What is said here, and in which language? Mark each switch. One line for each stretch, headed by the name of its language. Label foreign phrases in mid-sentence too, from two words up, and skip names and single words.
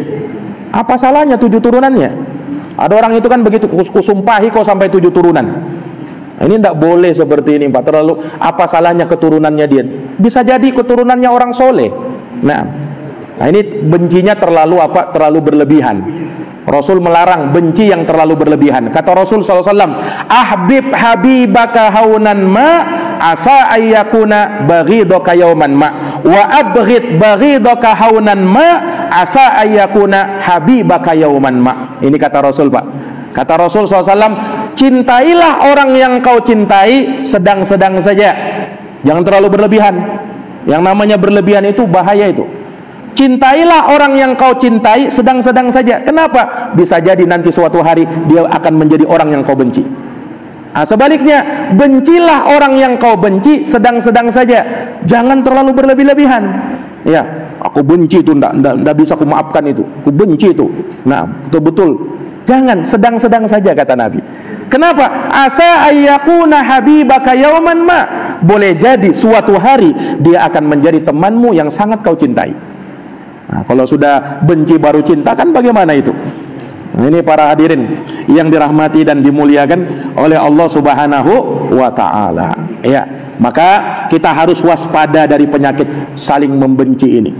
Indonesian: Apa salahnya 7 turunannya? Ada orang itu kan begitu, kusumpahi kau sampai 7 turunan. Ini tidak boleh seperti ini, Pak. Terlalu, apa salahnya keturunannya dia? Bisa jadi keturunannya orang soleh. Nah, ini bencinya terlalu berlebihan. Rasul melarang benci yang terlalu berlebihan. Kata Rasul SAW,
Arabic: أحبب حبيبك هونا ما عسى أن يكون بغيضك يوما ما وأبغض بغيضك هونا ما عسى أن يكون حبيبك يوما ما.
Indonesian: Ini kata Rasul, Pak. Kata Rasul SAW, cintailah orang yang kau cintai sedang-sedang saja, jangan terlalu berlebihan. Yang namanya berlebihan itu bahaya itu. Cintailah orang yang kau cintai sedang-sedang saja. Kenapa? Bisa jadi nanti suatu hari dia akan menjadi orang yang kau benci. Nah, sebaliknya, bencilah orang yang kau benci sedang-sedang saja, jangan terlalu berlebih-lebihan. Ya, aku benci itu, ndak bisa aku maafkan itu, aku benci itu. Nah, betul-betul jangan, sedang-sedang saja kata Nabi. Kenapa?
Arabic: عسى أن يكون حبيبك يوما ما.
Indonesian: Boleh jadi suatu hari dia akan menjadi temanmu yang sangat kau cintai. Nah, kalau sudah benci baru cinta kan bagaimana itu? Nah, ini para hadirin yang dirahmati dan dimuliakan oleh Allah
Arabic: سبحانه وتعالى.
Indonesian: Ya, maka kita harus waspada dari penyakit saling membenci ini.